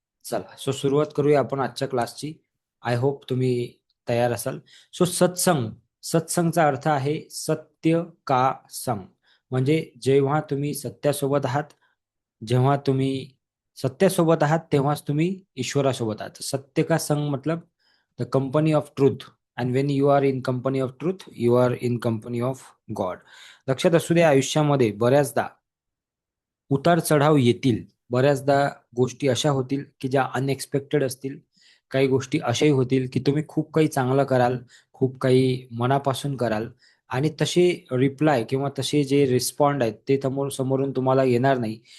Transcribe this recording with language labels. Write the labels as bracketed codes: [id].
[mr] चला, सो सुरुवात करूया आपण आजच्या क्लासची. आय होप तुम्ही तयार असाल. सो सत्संग, सत्संगचा अर्थ आहे [hi] सत्य का संग. [mr] म्हणजे जेव्हा तुम्ही सत्यासोबत आहात, जेव्हा तुम्ही सत्यासोबत आहात तेव्हाच तुम्ही ईश्वरासोबत आहात. [hi] सत्य का संग मतलब [en] The company of truth. And when you are in company of truth you are in company of God. [mr] लक्षात असू द्या, आयुष्यामध्ये बऱ्याचदा उतार चढाव येतील. बऱ्याचदा गोष्टी अशा होतील की ज्या अनएक्सपेक्टेड असतील. काही गोष्टी अशाही होतील की तुम्ही खूप काही चांगलं कराल, खूप काही मनापासून कराल आणि तसे रिप्लाय किंवा तसे जे रिस्पॉन्ड आहेत ते समोरून तुम्हाला येणार नाही.